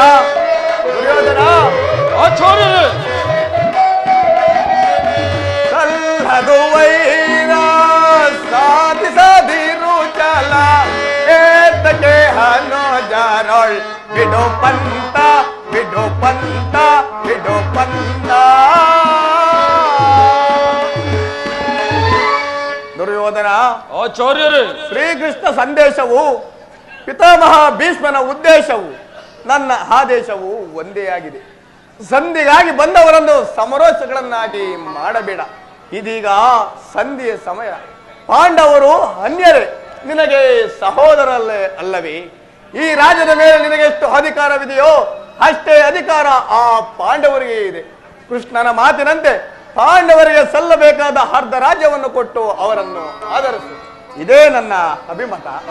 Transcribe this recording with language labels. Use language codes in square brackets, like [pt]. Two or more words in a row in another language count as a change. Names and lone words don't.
[kn] ಸಲ್ಲದು ವೈರ ಸಾಧಿಸದಿರು ಚಾಲ ಏತಕ್ಕೆ ಹಣ್ಣು ಜಾರೋಳ್ ಬಿಡು ಪಂತ ಬಿಡು ಪಂತ ಬಿಡು ಪಂತ ದುರ್ಯೋಧನ ಆಚಾರ್ಯರೇ ಶ್ರೀಕೃಷ್ಣ ಸಂದೇಶವು ಪಿತಾಮಹ ಭೀಷ್ಮನ ಉದ್ದೇಶವು ನನ್ನ ಆದೇಶವು ಒಂದೇ ಆಗಿದೆ ಸಂಧಿಗಾಗಿ ಬಂದವರನ್ನು ಸಮರೋಚಗಳನ್ನಾಗಿ ಮಾಡಬೇಡ ಇದೀಗ ಸಂಧಿಯ ಸಮಯ ಪಾಂಡವರು ಅನ್ಯರೇ ನಿನಗೆ ಸಹೋದರಲ್ಲೇ ಅಲ್ಲವೇ ಈ ರಾಜ್ಯದ ಮೇಲೆ ನಿನಗೆ ಎಷ್ಟು ಅಧಿಕಾರವಿದೆಯೋ ಅಷ್ಟೇ ಅಧಿಕಾರ ಆ ಪಾಂಡವರಿಗೆ ಇದೆ ಕೃಷ್ಣನ ಮಾತಿನಂತೆ ಪಾಂಡವರಿಗೆ ಸಲ್ಲಬೇಕಾದ ಅರ್ಧ ರಾಜ್ಯವನ್ನು ಕೊಟ್ಟು ಅವರನ್ನು ಆಧರಿಸು ಇದೇ ನನ್ನ ಅಭಿಮತ